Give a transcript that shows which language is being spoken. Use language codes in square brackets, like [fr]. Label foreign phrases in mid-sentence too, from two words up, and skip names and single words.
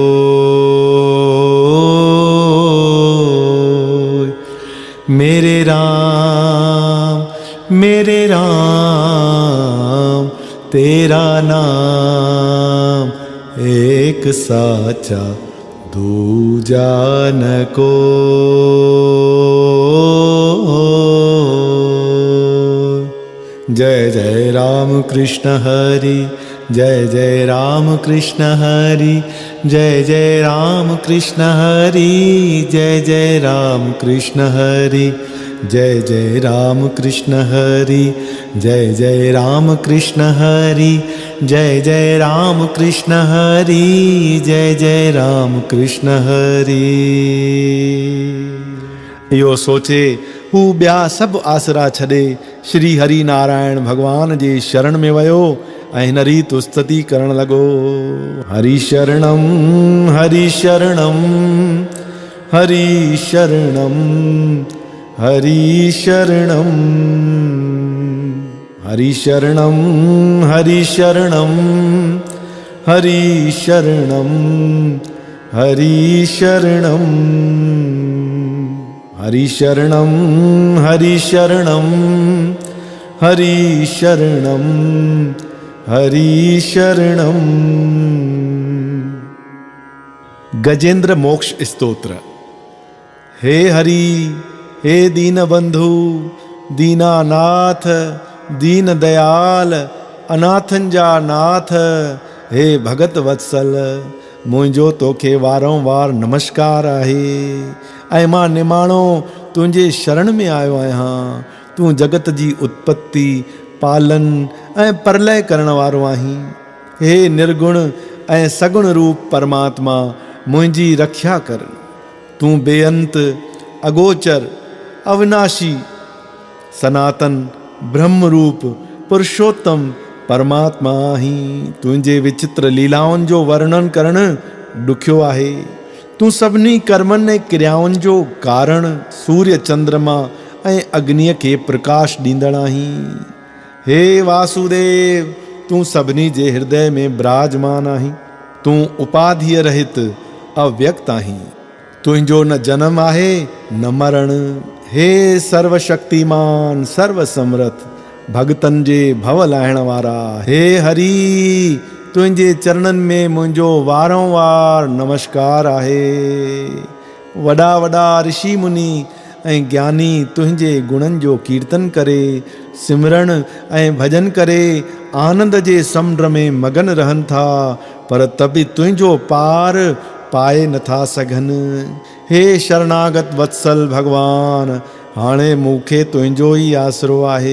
[hi] मेरे राम तेरा नाम एक साचा दूजा न को। [mr] जय जय राम कृष्ण हरि, जय जय राम कृष्ण हरि, जय जय राम कृष्ण हरि, जय जय राम कृष्ण हरि, जय जय राम कृष्ण हरि, जय जय राम कृष्ण हरि, जय जय राम कृष्ण हरि, जय जय राम कृष्ण हरि। [sd] इहो सोचे हू ॿिया सभु आसरा छॾे श्री हरि नारायण भगवान जे शरण में वियो ऐं हिन रीति स्तुति करणु लॻो। [sa] हरि शरणम हरि शरणम हरि शरणम हरि शरणम हरि शरणम हरि शरणम हरि शरणम हरि शरणम हरि शरणम हरि शरणम हरि शरणम हरि शरणम। [sd] गजेंद्र मोक्ष स्तोत्र। हे हरि, हे दीन बंधु, दीनानाथ, दीन दयाल, अनाथन जा नाथ, हे भगत वत्सल, मुंहिंजो तोखे वारंवार नमस्कार आहे ऐं मां निमाणो तुंहिंजे शरण में आयो आहियां। तूं जगत जी उत्पत्ति, पालन ऐं परलय करण वारो आहीं। हे निर्गुण ऐं सगुण रूप परमात्मा, मुंहिंजी रक्षा कर। तूं बेअंत, अगोचर, अविनाशी, सनातन, ब्रह्म रूप, पुरुषोत्तम परमात्मा आहीं। तुंहिंजे विचित्र लीलाउनि जो वर्णन करणु ॾुखियो आहे। तूं सभिनी कर्मनि ऐं क्रियाउनि जो कारण, सूर्य चंद्रमा ऐं अग्नीअ खे प्रकाश ॾींदड़ आहीं। हे वासुदेव, तूं सभिनी जे हृदय में विराजमान आहीं। तूं उपाधिय रहित अव्यक्त आहीं। तुंहिंजो न जनम आहे न मरण। हे सर्वशक्तिमान, सर्वसमर्थ, भगतन जे भव लाहिण वारा, हे हरि, तुंहिंजे चरणनि में मुंहिंजो वारंवार नमस्कार आहे। वॾा वॾा ऋषि मुनि ऐं ज्ञानी तुंहिंजे गुणनि जो कीर्तन करे, सिमरण ऐं भजन करे आनंद जे समुंड में मगन रहनि था, पर त बि तुंहिंजो पार पाए नथा सघनि। हे शरणागत वत्सल भगवान, हाणे मूंखे तुंहिंजो ई आसरो आहे।